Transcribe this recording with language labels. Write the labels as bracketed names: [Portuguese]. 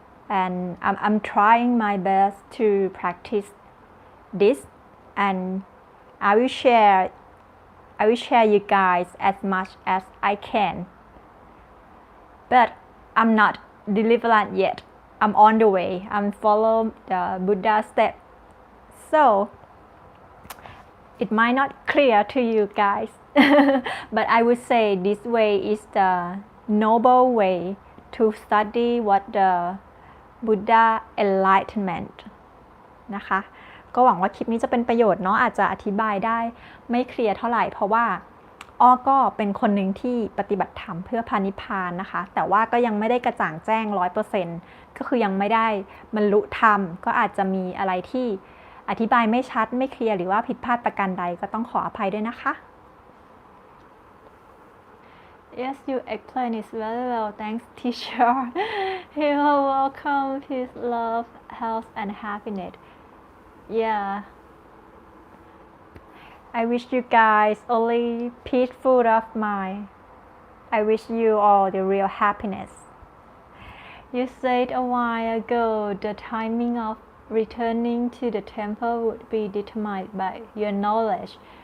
[English] And I'm trying my best to practice this, and I will share you guys as much as I can. But I'm not deliverant yet. I'm on the way. I'm follow the Buddha step. So it might not clear to you guys. But I would say this way is the noble way to study what the Buddha enlightenment [Thai] นะคะก็หวังว่าคลิปนี้จะเป็นประโยชน์เนาะอาจจะอธิบายได้ไม่เคลียร์เท่าไหร่เพราะว่า อ้อก็เป็นคนหนึ่งที่ปฏิบัติธรรมเพื่อพานิพพานนะคะแต่ว่าก็ยังไม่ได้กระจ่างแจ้ง 100% ก็คือยังไม่ได้บรรลุธรรมก็อาจจะมีอะไรที่อธิบายไม่ชัดไม่เคลียร์หรือว่าผิดพลาดประการใดก็ต้องขออภัยด้วยนะคะ [English] Yes, you explain it very well. Thanks, teacher. You are welcome. Peace, love, health, and happiness. Yeah. I wish you guys only peaceful of mind. I wish you all the real happiness. You said a while ago the timing of returning to the temple would be determined by your knowledge.